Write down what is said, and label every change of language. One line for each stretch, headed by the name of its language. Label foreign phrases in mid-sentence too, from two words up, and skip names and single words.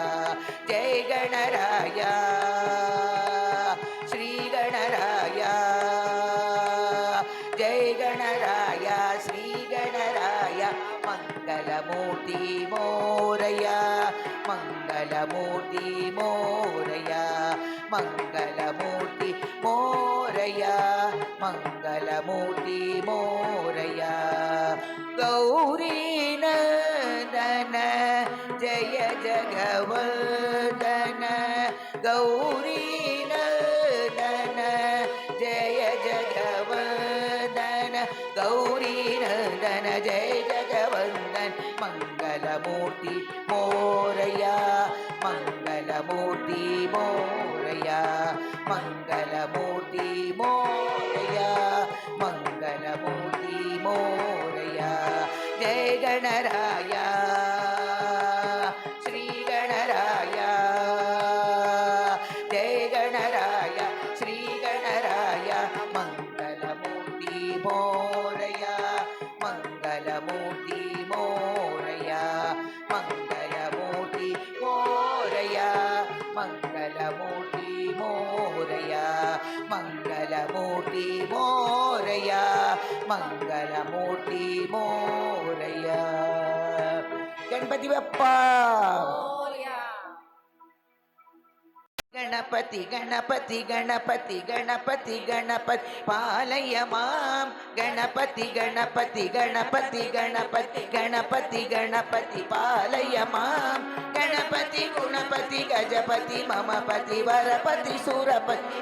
Marathi: जय गणराया श्री गणराया, जय गणराया श्री गणराया, मंगलमूर्ति मोरया, मंगलमूर्ति मोरया, मंगलमूर्ति मोरया, मंगलमूर्ति मोरया। गौरी नंदन जय जगवर्धन, गौरी नंदन जय जगवर्धन, गौरी नंदन जय जगवर्धन, मंगलमूर्ति मोरया, मंगलमूर्ति मोरया, मंगलमूर्ति मोरया, मंगलमूर्ति मोरया। जय गणराया श्री गणराया, जय गणराया श्री गणराया, मंगलमूर्ति मोरया। मोरया मंगलमूर्ति मोरया मंगलमूर्ति मोरया मंगलमूर्ति मोरया मंगलमूर्ति मोरया मंगलमूर्ति मोरया गणपती बाप्पा
Sanskrit: ಗಣಪತಿ ಗಣಪತಿ ಗಣಪತಿ ಗಣಪತಿ ಗಣಪತಿ ಪಾಲಯ ಮಾಂ ಗಣಪತಿ ಗಣಪತಿ ಗಣಪತಿ ಗಣಪತಿ ಗಣಪತಿ ಗಣಪತಿ ಪಾಲಯ ಮಾಂ ಗಣಪತಿ ಗುಣಪತಿ ಗಜಪತಿ ಮಮ ಪತಿ ವರಪತಿ ಸುರಪತಿ